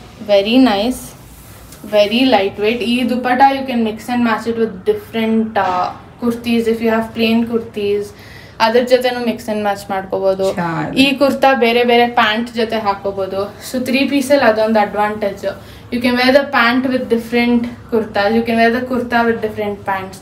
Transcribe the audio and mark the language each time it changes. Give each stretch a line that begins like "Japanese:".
English: Very nice, very lightweight. Ee dupatta you can mix and match it with different kurtis. If you have plain kurtis,
Kannada: ಅದರ ಜೊತೆನೂ mix and match ಮಾಡ್ಕೋಬಹುದು. ಈ ಕುರ್ತಾ ಬೇರೆ ಬೇರೆ pant ಜೊತೆ ಹಾಕೋಬಹುದು. ಸೊ 3 ಪೀಸಲ್ಲಿ ಅದೊಂದು advantage.
English: You can wear the pant with different kurtas. You can wear the kurta with different pants.